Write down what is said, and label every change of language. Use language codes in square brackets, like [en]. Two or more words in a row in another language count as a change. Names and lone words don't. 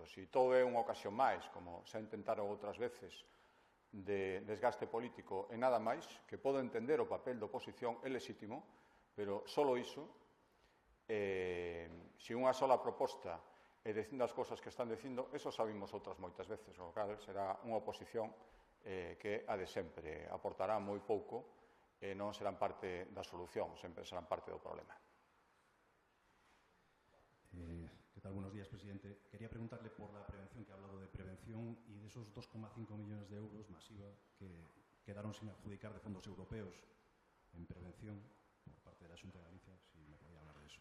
[gl] Se todo é unha ocasión máis, como se intentaron outras veces, de desgaste político e nada máis, que podo entender o papel da oposición é legítimo, pero só iso, se unha sola proposta e dicindo as cousas que están dicindo, eso sabimos outras moitas veces, o cal será unha oposición que a de sempre aportará moi pouco e non serán parte da solución, sempre serán parte do problema. [es] ¿Qué tal? Buenos días, presidente. Quería preguntarle por la prevención, que ha hablado de prevención y de esos 2,5 millones de euros masiva que quedaron sin adjudicar de fondos europeos en prevención por parte de la Xunta de Galicia, si me podía hablar de eso.